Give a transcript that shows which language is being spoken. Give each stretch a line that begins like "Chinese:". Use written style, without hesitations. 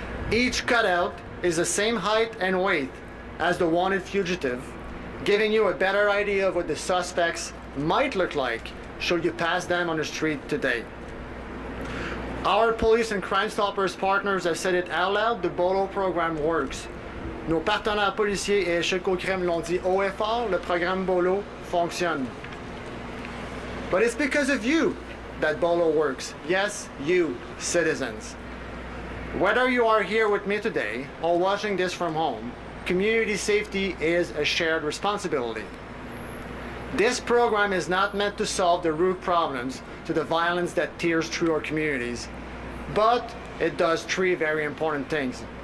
English: Each cutout is the same height and weight as the wanted fugitive, giving you a better idea of what the suspects might look like should you pass them on the street today. Our police and Crimestoppers partners have said it out loud, the Bolo program works.
French: Nos partenaires policiers et échec au crime l'ont dit haut et fort, le programme Bolo fonctionne.
English: But it's because of you that Bolo works. Yes, you, citizens. Whether you are here with me today or watching this from home, community safety is a shared responsibility. This program is not meant to solve the root problems to the violence that tears through our communities, but it does three very important things.